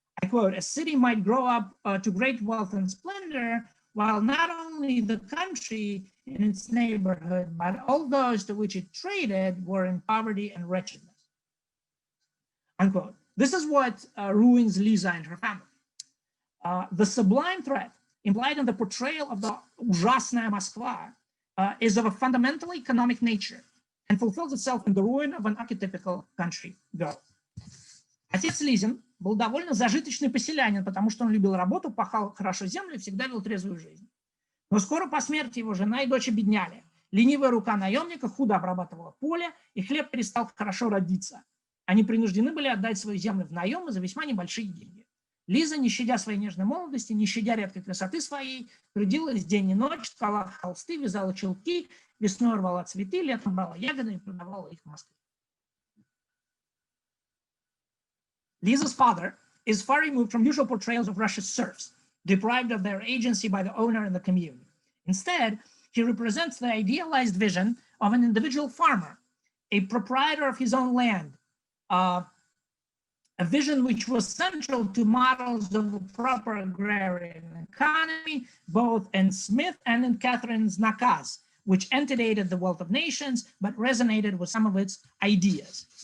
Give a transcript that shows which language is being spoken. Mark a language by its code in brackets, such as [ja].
[en] I quote, a city might grow up to great wealth and splendor, while not only the country in its neighborhood, but all those to which it traded were in poverty and wretchedness. Unquote. This is what ruins Liza and her family. The sublime threat implied in the portrayal of the [ru] ужасная [en] Москва is of a fundamentally economic nature and fulfills itself in the ruin of an archetypical country girl. [ru] Отец Лизин был довольно зажиточный поселянин, потому что он любил работу, пахал хорошо землю и всегда вел трезвую жизнь. Но скоро по смерти его жена и дочь обедняли. Ленивая рука наемника худо обрабатывала поле, и хлеб перестал хорошо родиться. Они принуждены были отдать свою землю в наем за весьма небольшие деньги. Лиза, не щадя своей нежной молодости, не щадя редкой красоты своей, трудилась день и ночь, ткала холсты, вязала чулки, весной рвала цветы, летом брала ягоды и продавала их в Москве. [en] Liza's father is far removed from usual portrayals of Russia's serfs, deprived of their agency by the owner and the commune. Instead, he represents the idealized vision of an individual farmer, a proprietor of his own land, a vision which was central to models of a proper agrarian economy, both in Smith and in Catherine's Nakaz, which antedated The Wealth of Nations, but resonated with some of its ideas.